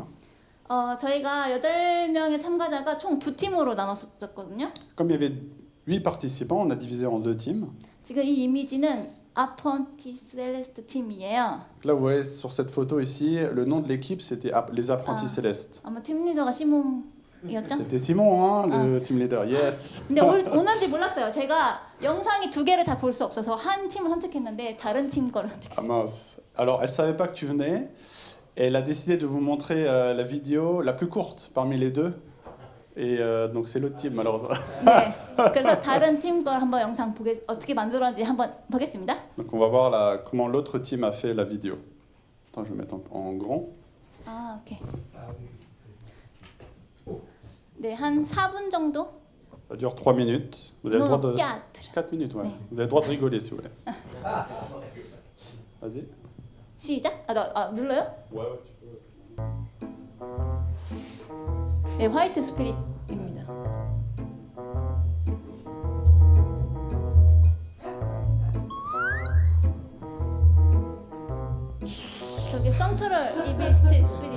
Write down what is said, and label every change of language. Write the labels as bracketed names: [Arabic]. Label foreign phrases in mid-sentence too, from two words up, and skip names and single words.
[Korean] 저희가 8명의 참가자가 총 2팀으로 나눴었거든요. [French] Comme il y avait 8 participants, on a divisé en 2 teams. [Korean] 지금 이 이미지는 아펀티 셀레스트 팀이에요. [French] Là, vous voyez sur cette photo ici, le nom de l'équipe, c'était les Apprentis Célestes. [Korean] 아마 팀 리더가 시몬이었죠? [French] C'était Simon, hein, le [English] team leader. [French] Yes. [Korean] 근데 오는지 몰랐어요. 제가 영상이 2개를 다 볼 수 없어서 한 팀을 선택했는데 다른 팀 거를 선택했어요. [French] Ah mince. Alors, elle savait pas que tu venais. Et elle a décidé de vous montrer la vidéo la plus courte parmi les deux. Et donc c'est l'autre team malheureusement. [Korean] 네, 그래서 다른 팀 걸 한번 영상 어떻게 만들었는지 한번 보겠습니다. [French] Donc on va voir comment l'autre team a fait la vidéo. Attends, je vais mettre en grand. [Korean] 아, 오케이. 네, 한 4분 정도? [French] Ça dure 3 minutes. Vous avez le droit de 4 minutes, ouais. [Korean] 네. [French] Vous avez le droit de rigoler si vous voulez. Vas-y. [Korean] 시작. 눌러요? [French] Ouais, tu peux. [Korean] 네, 화이트 스피릿입니다. 저기 센트럴 이빌 스피릿.